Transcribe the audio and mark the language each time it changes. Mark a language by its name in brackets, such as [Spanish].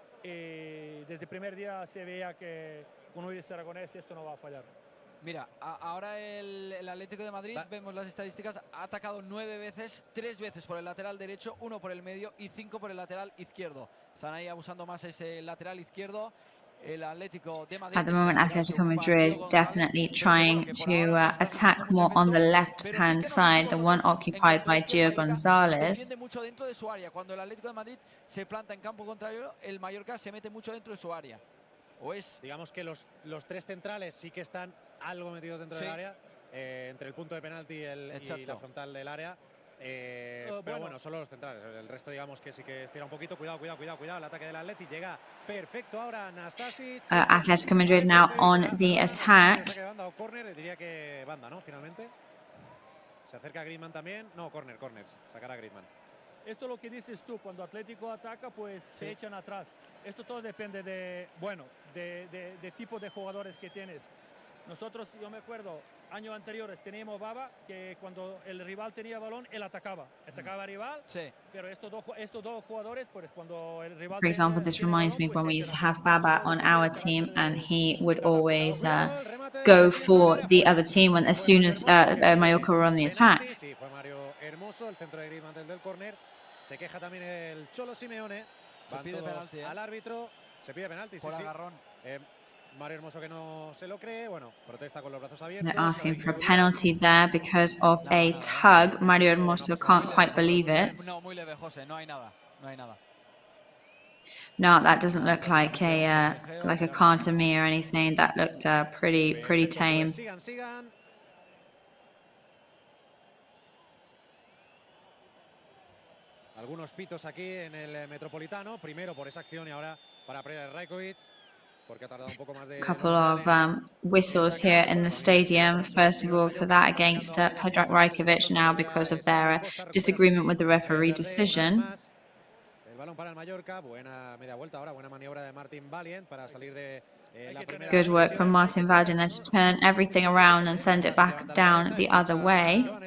[Spanish] Desde el primer día se veía que con Luis Aragonés esto no va a fallar. Mira, ahora el Atlético de Madrid, vemos las estadísticas, ha atacado 9 veces, 3 veces por el lateral derecho, 1 por el medio y 5 por el lateral izquierdo. Están ahí abusando más ese lateral izquierdo. El Atlético de Madrid. [English] At the moment, Atlético Madrid definitely trying to attack more on the left-hand side, the one occupied by Gio González. [Spanish] Defiende mucho dentro de su área. Cuando el Atlético de Madrid se planta en campo contrario, el Mallorca se mete mucho dentro de su área. Digamos que los 3 centrales sí que están algo metidos dentro del área, entre el punto de penalti y la frontal del área. Pero bueno, solo los centrales. El resto, digamos que sí que estira un poquito. Cuidado. El ataque del Atleti llega perfecto ahora. Nastasic. [English] Atletico Madrid now on the attack. [Spanish] Banda o córner, diría que banda, ¿no? Finalmente. Se acerca Griezmann también. No, corners. Sacará Griezmann. Esto es lo que dices tú, cuando Atlético ataca, pues se echan atrás. Esto todo depende de tipo de jugadores que tienes. Nosotros, yo me acuerdo, años anteriores teníamos Baba, que cuando el rival tenía balón, él atacaba al rival, pero estos dos jugadores, pues cuando el rival [English] For example, this reminds me of when we used to have Baba on our team, and he would always go for the other team as soon as Mallorca were on the attack. [Spanish] Sí, fue Mario Hermoso, el centro de Griezmann del córner. Se queja también el Cholo Simeone. Se pide penalti, al árbitro. Se pide penalti, por agarrón. Mario Hermoso que no se lo cree. Bueno, protesta con los brazos abiertos. [English] They're asking for a penalty there because of a tug. Mario Hermoso can't quite believe it. [Spanish] No, muy leve, José. No hay nada. [English] No, that doesn't look like a card to me or anything. That looked pretty tame. [Spanish] Sigan. Algunos pitos aquí en el Metropolitano. Primero por esa acción y ahora para Predrag Rajkovic. Porque ha tardado un poco más de... [English] Couple of whistles here in the stadium. First of all, for that against Predrag Rajkovic now because of their disagreement with the referee decision. [Spanish] El balón para el Mallorca. Buena media vuelta ahora. Buena maniobra de Martin Valiant para salir de la primera. [English] Good work from Martin Valiant there to turn everything around and send it back down the other way.